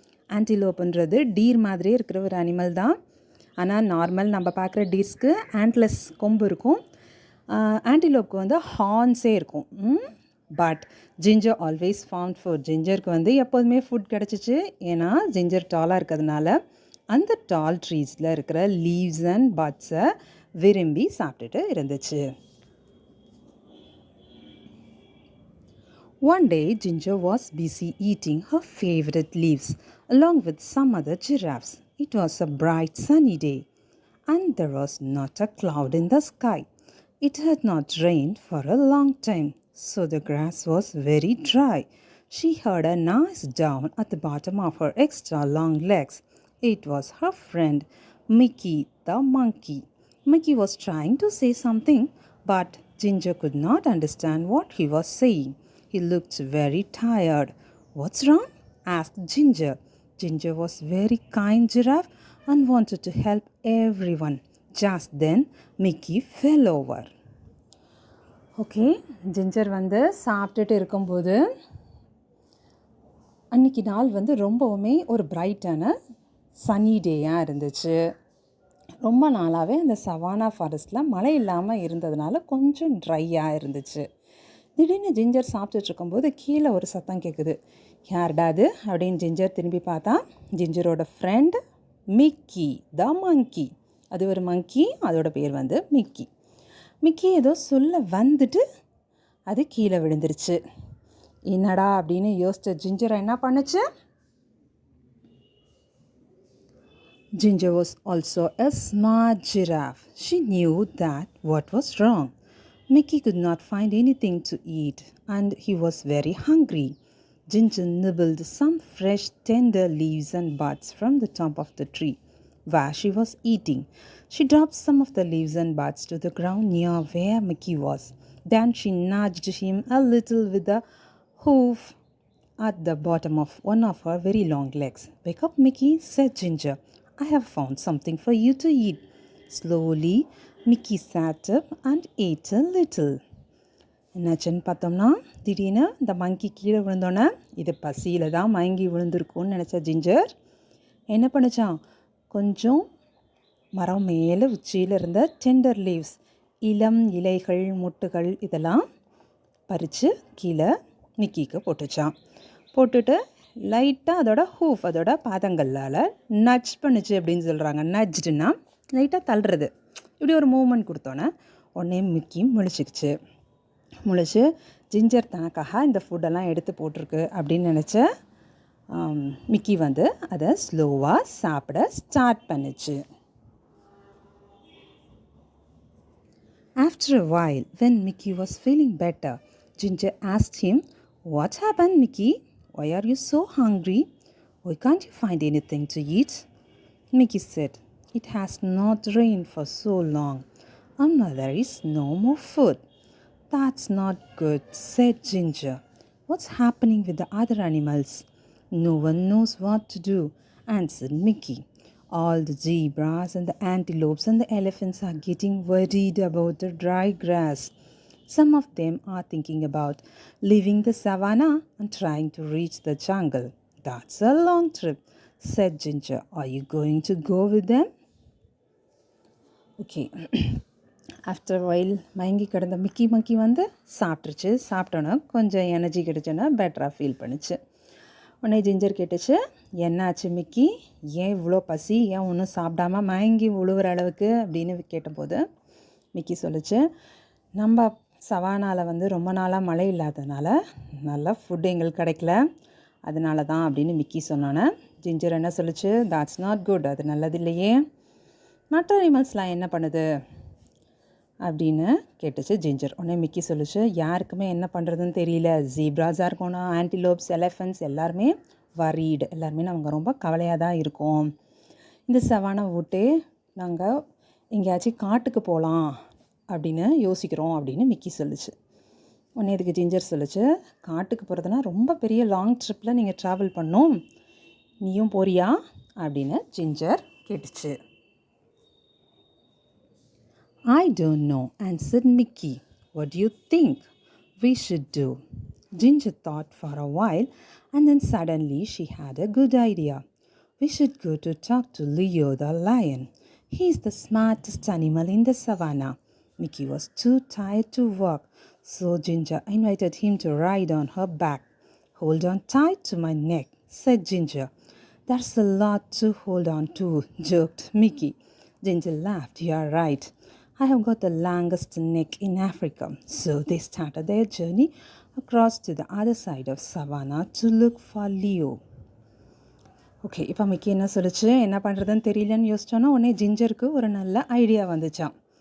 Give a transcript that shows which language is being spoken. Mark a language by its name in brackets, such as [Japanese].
[Tamil] ஆன்டிலோப்புன்றது deer மாதிரியே இருக்கிற ஒரு அனிமல் தான். ஆனால் நார்மல் நம்ம பார்க்குற டீர்ஸ்க்கு ஆண்ட்லெஸ் கொம்பு இருக்கும், ஆன்டிலோப்புக்கு வந்து ஹார்ன்ஸே இருக்கும். [English] But Ginger always found food. [Tamil] ஜிஞ்சருக்கு எப்போதுமே ஃபுட் கிடச்சிச்சு. ஏன்னா ஜிஞ்சர் டாலாக இருக்கிறதுனால அந்த டால் ட்ரீஸில் இருக்கிற லீவ்ஸ் அண்ட் பட்ஸை விரும்பி சாப்பிட்டுட்டு இருந்துச்சு. [English] One day, Ginger was busy eating her favorite leaves along with some other giraffes. It was a bright sunny day, and there was not a cloud in the sky. It had not rained for a long time, so the grass was very dry. She heard a noise down at the bottom of her extra long legs. It was her friend, Mickey the monkey. Mickey was trying to say something, but Ginger could not understand what he was saying. He looked very tired. "What's wrong?" asked Ginger. Ginger was very kind giraffe and wanted to help everyone. Just then, Mickey fell over. [Tamil] Okay, ginger சாப்பிட்டுட்டு இருக்கும்போது அன்றைக்கி நாள் ரொம்பவுமே ஒரு பிரைட்டான சன்னி டேயாக இருந்துச்சு. ரொம்ப நாளாகவே அந்த சவானா ஃபாரஸ்ட்டில் மழை இல்லாமல் இருந்ததுனால கொஞ்சம் ட்ரையாக இருந்துச்சு. திடீர்னு ஜிஞ்சர் சாப்பிட்டுட்டு இருக்கும்போது கீழே ஒரு சத்தம் கேட்குது. யார்டா அது அப்படின்னு ஜிஞ்சர் திரும்பி பார்த்தா ஜிஞ்சரோட ஃப்ரெண்ட் மிக்கி த மங்கி. அது ஒரு மங்கி, அதோட பேர் மிக்கி. மிக்கி ஏதோ சொல்ல வந்துட்டு அது கீழே விழுந்துருச்சு. என்னடா அப்படின்னு யோசிச்ச ஜிஞ்சரை என்ன பண்ணுச்சு? [English] Ginger was also a smart giraffe. She knew that what was wrong. Mickey could not find anything to eat and he was very hungry. Ginger nibbled some fresh tender leaves and buds from the top of the tree where she was eating. She dropped some of the leaves and buds to the ground near where Mickey was. Then she nudged him a little with a hoof at the bottom of one of her very long legs. "Wake up, Mickey," said Ginger. "I have found something for you to eat." Slowly, Mickey sat up and ate a little. [Tamil] என்னாச்சுன்னு பார்த்தோம்னா, திடீர்னு இந்த மங்கி கீழே விழுந்தோன்னே இது பசியில் தான் மயங்கி விழுந்திருக்கும்னு நினச்ச ஜிஞ்சர் என்ன பண்ணிச்சான்? கொஞ்சம் மரம் மேலே உச்சியில் இருந்த டெண்டர் லீவ்ஸ், இளம் இலைகள், முட்டுகள் இதெல்லாம் பறித்து கீழே மிக்கிக்கு போட்டுச்சான். போட்டுட்டு லைட்டாக அதோட ஹூஃப், அதோட பாதங்களால் நட்ச் பண்ணுச்சு அப்படின்னு சொல்கிறாங்க. நட்ஜ்டுன்னா லைட்டாக தள்ளுறது. இப்படி ஒரு மூமெண்ட் கொடுத்தோன்னே உடனே மிக்கி முழிச்சிக்கிச்சு. முழிச்சு ஜிஞ்சர் தனக்காக இந்த ஃபுட்டெல்லாம் எடுத்து போட்டிருக்கு அப்படின்னு நினச்ச மிக்கி அதை ஸ்லோவாக சாப்பிட ஸ்டார்ட் பண்ணிச்சு. [English] After a while, when Mickey was feeling better, Ginger asked him, "What happened, Mickey? Why are you so hungry? Why can't you find anything to eat?" Mickey said, "It has not rained for so long, and now there is no more food." "That's not good," said Ginger. "What's happening with the other animals?" "No one knows what to do," answered Mickey. All the zebras and the antelopes and the elephants are getting worried about the dry grass. Some of them are thinking about leaving the savannah and trying to reach the jungle. That's a long trip, said Ginger. Are you going to go with them? Okay. After while [Tamil] மயங்கி கிடந்த Mickey மங்கி வந்து சாப்பிட்ருச்சு. சாப்பிட்டோன்னா கொஞ்சம் energy கிடச்சோன்னா பெட்டராக feel பண்ணுச்சு. உடனே ginger கேட்டுச்சு, என்னாச்சு மிக்கி, ஏன் இவ்வளோ பசி, ஏன் ஒன்றும் சாப்பிடாம மயங்கி உழுவுற அளவுக்கு அப்படின்னு கேட்டபோது மிக்கி சொல்லிச்சு, நம்ம சவானாவில் வந்து ரொம்ப நாளாக மழை இல்லாததுனால நல்லா ஃபுட் எங்களுக்கு கிடைக்கல, அதனால தான் அப்படின்னு மிக்கி சொன்னோன்னே ஜிஞ்சர் என்ன சொல்லிச்சு, [English] that's not good, [Tamil] அது நல்லது இல்லையே, மற்ற அனிமல்ஸ்லாம் என்ன பண்ணுது அப்படின்னு கேட்டுச்சு ஜிஞ்சர். உடனே மிக்கி சொல்லிச்சு, யாருக்குமே என்ன பண்ணுறதுன்னு தெரியல, ஜீப்ராஸாக இருக்கணும், ஆன்டிலோப்ஸ், எலஃபண்ட்ஸ் எல்லாருமே வரீடு, எல்லாருமே நாங்கள் ரொம்ப கவலையாக தான் இருக்கோம். இந்த சவானை விட்டு நாங்கள் எங்கேயாச்சும் காட்டுக்கு போகலாம் அப்படின்னு யோசிக்கிறோம் அப்படின்னு மிக்கி சொல்லிச்சு. உடனே இதுக்கு ஜிஞ்சர் சொல்லிச்சு, காட்டுக்கு போகிறதுனா ரொம்ப பெரிய லாங் ட்ரிப்பில் நீங்கள் ட்ராவல் பண்ணோம், நீயும் போறியா அப்படின்னு ஜிஞ்சர் கேட்டுச்சு. [English] I don't know, answered Mickey. What do you think we should do? Ginger thought for a while and then suddenly she had a good idea. We should go to talk to Leo the lion. He is the smartest animal in the savannah. Mickey was too tired to walk, so Ginger invited him to ride on her back. Hold on tight to my neck, said Ginger. That's a lot to hold on to, joked Mickey. Ginger laughed. You are right. I have got the longest neck in Africa. So they started their journey across to the other side of savannah to look for Leo. [Tamil] Okay, இப்போ Mickey என்ன சொல்லிச்சு, என்ன பண்ணுறதுன்னு தெரியலன்னு யோசிச்சோன்னா உடனே ஜிஞ்சருக்கு ஒரு நல்ல idea வந்துச்சான்.